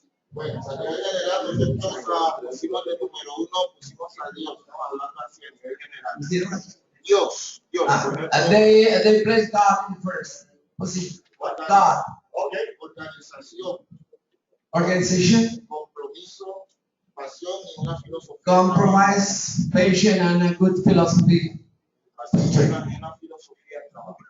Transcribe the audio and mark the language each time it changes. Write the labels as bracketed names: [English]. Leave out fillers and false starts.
[Spanish] Bueno, a nivel general, nosotros pusimos de número 1, pusimos a Dios, estamos hablando así a nivel general. ¿Hicieron? Dios. [English] They place God in first position. God. Okay. [Spanish] Organización, [English] Organization, [Spanish] compromiso, pasión y una filosofía. [English] compromise, patience, and a good philosophy [Spanish] Una filosofía de trabajo.